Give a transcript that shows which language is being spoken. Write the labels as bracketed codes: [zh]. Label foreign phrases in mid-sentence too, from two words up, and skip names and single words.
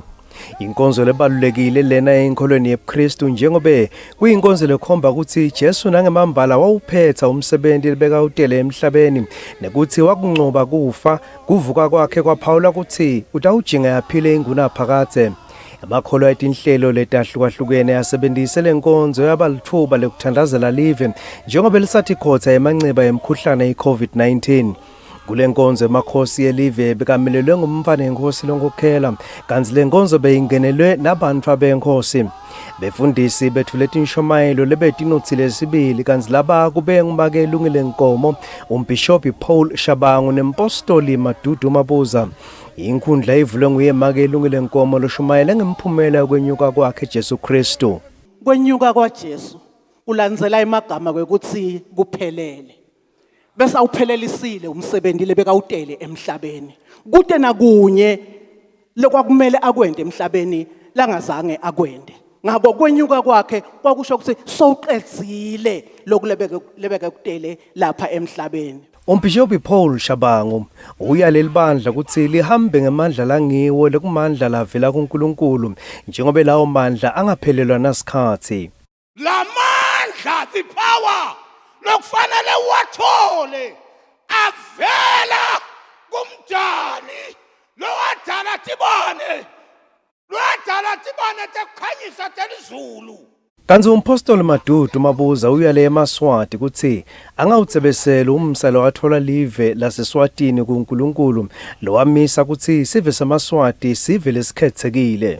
[ss] Inkonzo lebalulekile lena enkolweni yeKristu njengoba kuyinkonzo lekhomba ukuthi Jesu nangemambala wawuphetha umsebenzi lebeka utele emhlabeni nekuthi wakuncoba kufa kuvuka kwakhe kwaphawula ukuthi utawujinga yaphile ingunaphakade. Amakholwa etinhlelo letahlukahlukene asebenzise lenkonzo yabalithuba lekuthandazela live njengoba lisathi khotha emanceba emkhuhlane iCovid-19. Kule nkonzo emakhosi elive bekamelelwe ngumfana enkosi longokhela kanti le nkonzo beyingenelwe nabantu abenkosi. Befundisi bethulethe inshomayelo lebetinothile sibili kanti laba kube ngumake elungile nkomo umbishop Paul Shabangu nempostoli Madudu Mabuza. Inkundla ivulwe nguye make elungile nkomo loshumayela ngemphumela yokwenyuka kwakhe Jesu Kristu. Kwenyuka kwaJesu ulandzela emagama kwekuthi kuphelele. Bese awuphelelisile umsebenzi lebeka utele emhlabeni. Kude nakunye lokwakumele akwende emhlabeni langazange akwende. Ngakho kwenyuka kwakhe kwakusho ukuthi sowuqedzile lokulebeka utele lapha emhlabeni. Umbishop Paul Shabangu uyaleli bandla ukuthi lihambe ngemandla langiwo lekumandla lavela kuNkulunkulu njengoba lawo mandla angaphelelwa nasikhathi. La mandla [en] the power [ss] lokufanele wathole avela kumdali lowadala tibane tekukhanyisa telizulu. Kanzi umpostoli Madudu Mabuza uyale eMaswati ukuthi angawutsebesela umsalo wathola live laseswatini kuNkulunkulu lowamisa ukuthi sive samaswati sive lesikhethekile.